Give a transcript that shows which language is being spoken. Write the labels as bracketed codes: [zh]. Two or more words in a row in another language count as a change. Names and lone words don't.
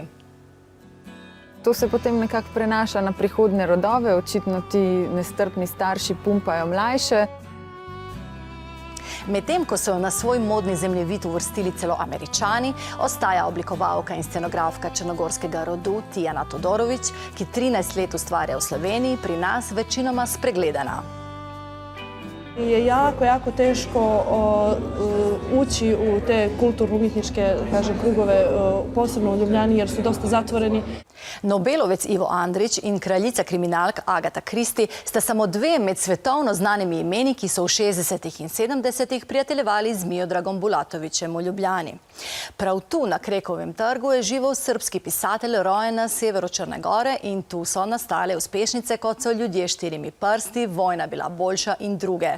[sl] To se potem nekako prenaša na prihodnje rodove, očitno ti nestrpni starši pumpajo mlajše. Medtem ko so na svoj modni zemljevid uvrstili celo Američani, ostaja oblikovalka in scenografka črnogorskega rodu Tijana Todorović, ki 13 let ustvarja v Sloveniji, pri nas večinoma spregledana. [sr] Je jako teško ući u te kulturno-umjetničke krugove, posebno u Ljubljani, jer su dosta zatvoreni. [sl] Nobelovec Ivo Andrić in kraljica kriminalk Agata Kristi sta samo dve med svetovno znanimi imeni, ki so v 60. in 70. prijateljevali z Miodragom Bulatovićem v Ljubljani. Prav tu na Krekovem trgu je živel srbski pisatelj, rojen na severu Črne Gore, in tu so nastale uspešnice, kot so Ljudje s štirimi prsti, Vojna bila boljša in druge.